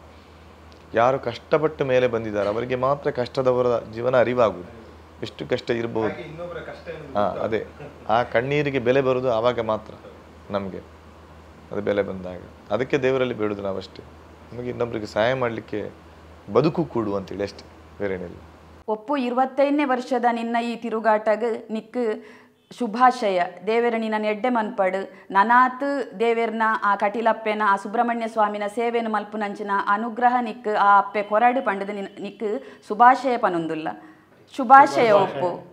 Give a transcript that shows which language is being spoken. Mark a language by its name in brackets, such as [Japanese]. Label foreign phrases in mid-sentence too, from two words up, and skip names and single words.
[Kannada] ಯಾರು ಕಷ್ಟಪಟ್ಟು ಮೇಲೆ ಬಂದಿದ್ದಾರೆ ಅವರಿಗೆ ಮಾತ್ರ ಕಷ್ಟದವರ ಜೀವನ ಅರಿವಾಗುವುದು, ಎಷ್ಟು ಕಷ್ಟ ಇರ್ಬೋದು. ಅದೇ ಆ ಕಣ್ಣೀರಿಗೆ ಬೆಲೆ ಬರೋದು ಆವಾಗ ಮಾತ್ರ ನಮಗೆ ಅದು ಬೆಲೆ ಬಂದಾಗ. ಅದಕ್ಕೆ ದೇವರಲ್ಲಿ ಬೇಡುದು ನಾವಷ್ಟೇ, ನಮಗೆ ಇನ್ನೊಬ್ಬರಿಗೆ ಸಹಾಯ ಮಾಡಲಿಕ್ಕೆ ಬದುಕು ಕೂಡು ಅಂತೇಳಿ ಅಷ್ಟೇ, ಬೇರೇನಿಲ್ಲ. [Tulu] ಒಪ್ಪು 25ನೇ ವರ್ಷದ ನಿನ್ನ ಈ ತಿರುಗಾಟಗ ನಿಕ್ ಶುಭಾಶಯ. ದೇವರ ನಿನ್ನ ಎಡ್ಡೆ ಮನ್ಪಡು ನನಾತ್ ದೇವೇರ್ನ ಆ ಕಟಿಲಪ್ಪೆನ ಆ ಸುಬ್ರಹ್ಮಣ್ಯ ಸ್ವಾಮಿನ ಸೇವೆಯನ್ನು ಮಲ್ಪುನಂಚಿನ ಅನುಗ್ರಹ ನಿಕ್ ಆ ಅಪ್ಪೆ ಕೊರಡು ಪಂಡದು ನಿಕ್ ಶುಭಾಶಯ ಪನೊಂದುಲ್ಲ. ಶುಭಾಶಯ ಒಪ್ಪು.